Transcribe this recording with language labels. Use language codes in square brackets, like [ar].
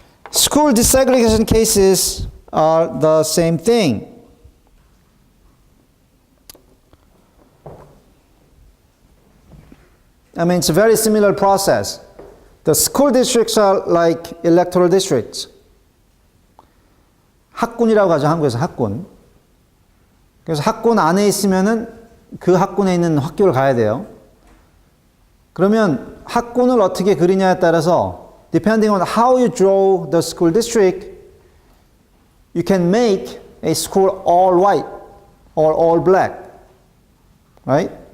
[en] School desegregation cases are the same thing. I mean, it's a very similar process. The school districts are like electoral districts. [ko] 학군이라고 하죠, 한국에서 학군. 그래서 학군 안에 있으면은 그 학군에 있는 학교를 가야 돼요. 그러면 학군을 어떻게 그리냐에 따라서 [en] depending on how you draw the school district, you can make a school all white or all black, right?